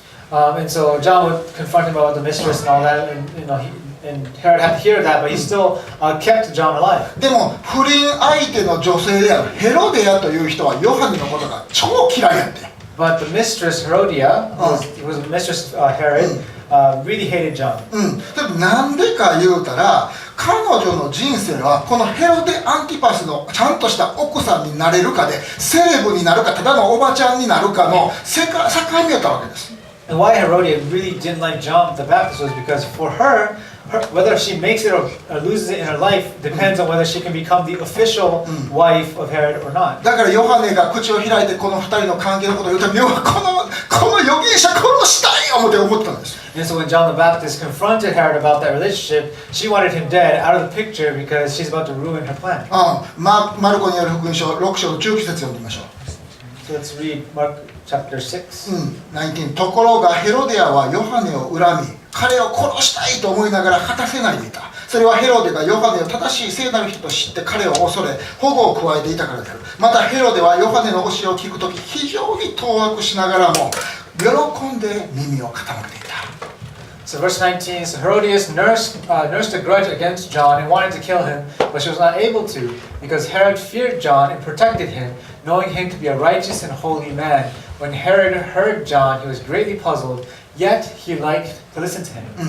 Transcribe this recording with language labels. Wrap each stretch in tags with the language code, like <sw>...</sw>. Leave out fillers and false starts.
<en>And so John would confront him about the mistress and all that, and Herod had to hear that, but he still kept John alive.</en> <ja>でも不倫相手の女性であるヘロデアという人はヨハネのことが超嫌いやって。</ja> <en>But the mistress Herodia, who was mistress Herod, really hated John.</en> <ja>でもなんでか言うたら彼女の人生はこのヘロデ・アンティパスのちゃんとした奥さんになれるかでセレブになるかただのおばちゃんになるかの境目やったわけです。</ja> <en>And why Herodia really didn't like John the Baptist was because for her, whether she makes it or loses it in her life depends on whether she can become the official wife of Herod or not.</en> <ja>だからヨハネが口を開いてこの二人の関係のことを言うと、この預言者殺したい思ったんです。</ja> <en>And so when John the Baptist confronted Herod about that relationship, she wanted him dead out of the picture because she's about to ruin her plan.</en> <ja>マルコによる福音書6章の19節読んでみましょう。</ja> <en>So let's read Mark chapter 6.</en> <ja>19ところがヘロデアはヨハネを恨み彼を殺したいと思いながら果たせないでいた。それはヘロデがヨハネを正しい聖なる人と知って彼を恐れ保護を加えていたからである。またヘロデはヨハネの教えを聞くとき非常に当惑しながらも喜んで耳を傾けていた。</ja> <en>So verse 19, so Herodias nursed a grudge against John and wanted to kill him, but she was not able to, because Herod feared John and protected him, knowing him to be a righteous and holy man. When Herod heard John, he was greatly puzzled, yet he liked to listen to him.</en>